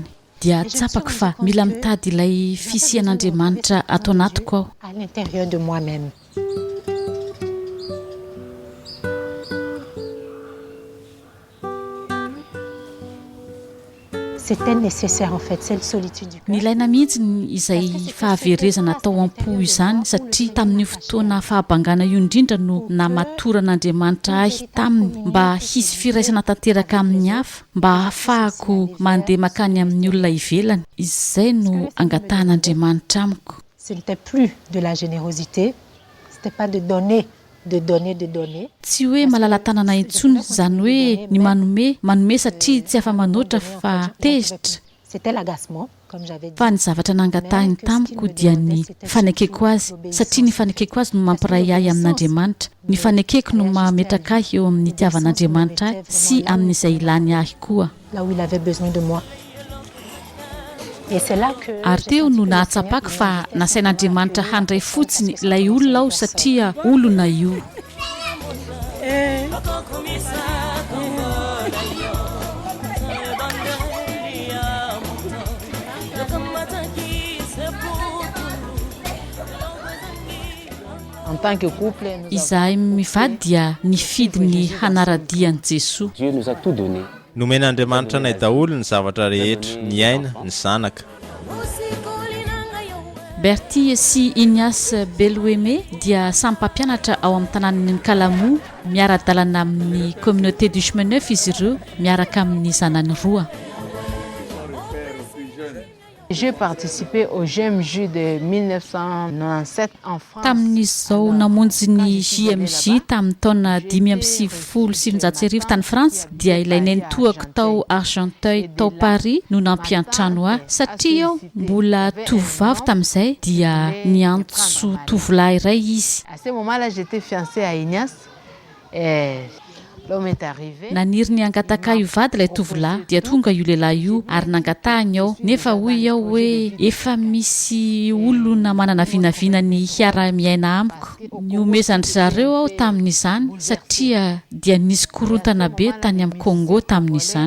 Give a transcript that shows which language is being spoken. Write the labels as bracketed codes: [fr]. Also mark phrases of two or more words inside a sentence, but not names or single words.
[mg] Dia tsapako fa mila mitady ilay fisian'Andriamanitra ato anatiko aho. [fr] À l'intérieur de moi-même. C'était nécessaire en fait, cette solitude du cœur. [mg] Nilaina mihitsy izay fahaverezana tao am-po izany satria tamin'ny fotoana fahabangana io indrindra no namatoran'Andriamanitra ahy taminy mba hisy firaisana tanteraka amin'ny hafa mba ahafahako mandeha makany amin'ny olona ivelany. Izay no angatahan'Andriamanitra amiko. [fr] Ce n'était plus de la générosité, c'était pas de donner. [mg] Tsy hoe malala tanana intsony zany hoe ny manome satria tsy afa-manoatra fa tezitra. [fr] C'était l'agacement, comme j'avais dit. [mg] Fa ny zavatra nangatahiny tamiko dia ny fanekeko azy satria ny fanekeko azy no mampiray ahy amin'Andriamanitra. Ny fanekeko no mametraka ahy eo amin'ny tiavan'Andriamanitra ahy sy amin'izay ilany ahy koa. [fr] Là où il avait besoin de moi. Et c'est là que [mg] ary teo no nahatsapako fa nasain'Andriamanitra handray fotsiny ilay olona aho satria olona io. [fr] En tant que couple, [mg] Izahay mivady dia nifidy ny hanaradian'i Jesosy. [fr] Dieu nous a tout donné. [mg] Nomen'Andriamanitra anay daholo ny zavatra rehetra, ny aina, ny zanaka. Bertie sy Ignace Beloueme dia samy mpampianatra ao amin'ny tanàn'ny Nkalamu, miara-dalana amin'ny [fr] communauté du chemin neuf [mg] izy ireo, miaraka amin'ny zanany roa. [fr] j'ai participé au GMJ de 1997 en France. [mg] Tamin'izao namonjy ny JMJ tamin'ny taona 570 tany France dia ilainay nitohako tao Argenteuil tao Paris no nampiantrano ahy satria aho mbola tovovavy tamin'izay dia niantso tovolahy iray izy. [fr] À ce moment-là, j'étais fiancée à Ignace et l'homme est arrivé. [mg] Naniry ny angataka io vady ilay tovolahy dia tonga io lehilahy io ary nangatahany aho nefa hoy aho hoe efa misy olona manana vinavina ny hiara-miaina amiko. Niomezandry zareo aho tamin'izany satria dia nisy korontana be tany amin'ny Congo tamin'izany.